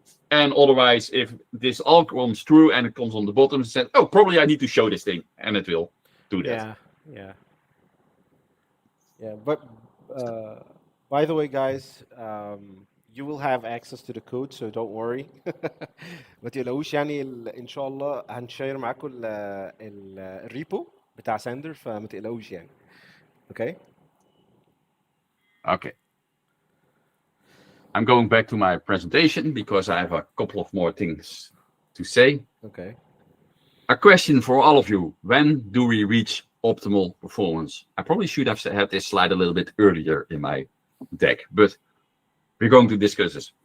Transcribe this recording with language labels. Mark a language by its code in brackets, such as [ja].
[en] And otherwise, if this all comes true and it comes on the bottom, it says, oh, probably I need to show this thing. And it will do that. Yeah. But by the way, guys, you will have access to the code, so don't worry. [ar] ما تقلقوش، يعني ان شاء الله هنشير معاكم الريبو بتاع ساندر، فما تقلقوش يعني. [en] Okay. Okay. I'm going back to my presentation because I have a couple of more things to say. Okay. A question for all of you. When do we reach optimal performance? I probably should have had this slide a little bit earlier in my deck, but we're going to discuss this.